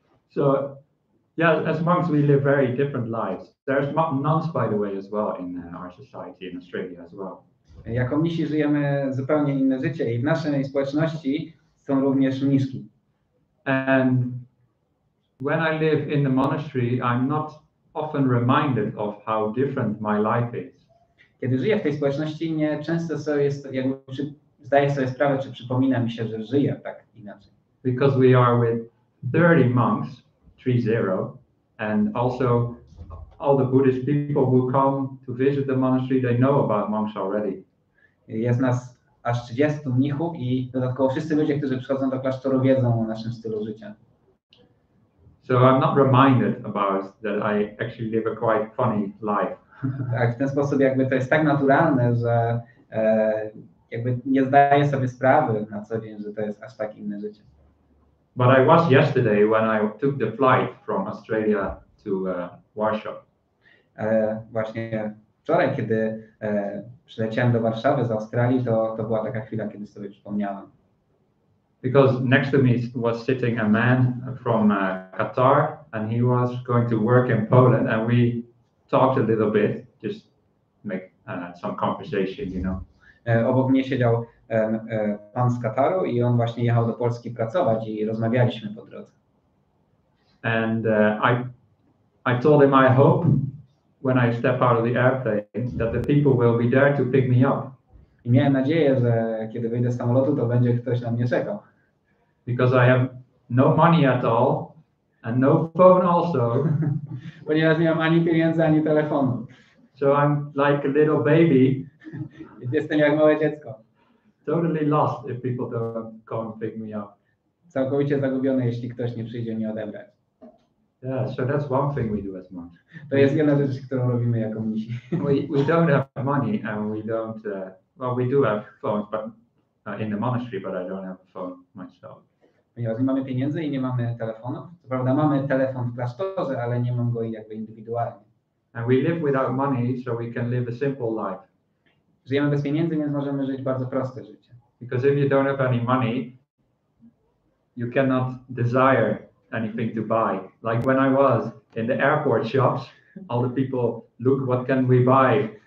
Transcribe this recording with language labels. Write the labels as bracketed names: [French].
[English] So, yeah, as monks we live very different lives. There's nuns, by the way, as well in our society in Australia as well. [Polish] Jako mnisi żyjemy zupełnie inne życie i w naszej społeczności są również mniszki. [English] And when I live in the monastery, I'm not often reminded of how different my life is. [Polish] Kiedy żyję w tej społeczności, nie często zdaję sobie sprawę, czy przypomina mi się, że żyję tak inaczej. [English] Because we are with 30 monks, 30, and also all the Buddhist people who come to visit the monastery, they know about monks already. [Polish] Jest nas aż 30 mnichów i dodatkowo wszyscy ludzie, którzy przychodzą do klasztoru, wiedzą o naszym stylu życia. [English] So I'm not reminded about that I actually live a quite funny life. [Polish] Tak, w ten sposób jakby to jest tak naturalne, że jakby nie zdaję sobie sprawy na co dzień, że to jest aż tak inne życie. [English] But I was yesterday when I took the flight from Australia to Warsaw. [Polish] Właśnie wczoraj, kiedy przyleciałem do Warszawy z Australii, to była taka chwila, kiedy sobie przypomniałem. [English] because next to me was sitting a man from Qatar, and he was going to work in Poland, and we talked a little bit, just make some conversation, you know. [Polish] Obok mnie siedział pan z Kataru i on właśnie jechał do Polski pracować i rozmawialiśmy po drodze. [English] And I told him I hope when I step out of the airplane that the people will be there to pick me up. [Polish] I miałem nadzieję, że kiedy wyjdę z samolotu, to będzie ktoś na mnie czekał. [English] Because I have no money at all and no phone also. [Polish] Ponieważ nie mam ani pieniędzy, ani telefonu. [English] So I'm like a little baby. [Polish] Jestem jak małe dziecko. [English] Totally lost if people don't come and pick me up. [Polish] Całkowicie zagubiony, jeśli ktoś nie przyjdzie mnie odebrać. [English] Yeah, so that's one thing we do as monks. [Polish] To jest jedna rzecz, którą robimy jako mnisi. [English] We don't have money and we don't, well, we do have phones but in the monastery, but I don't have a phone myself. [Polish] Ponieważ nie mamy pieniędzy i nie mamy telefonów. Co prawda mamy telefon w klasztorze, ale nie mam go jakby indywidualnie. [English] And we live without money, so we can live a simple life. [Polish] Żyjemy bez pieniędzy, więc możemy żyć bardzo proste życie. [English] Because if you don't have any money, you cannot desire anything to buy. Like when I was in the airport shops, all the people, look, what can we buy?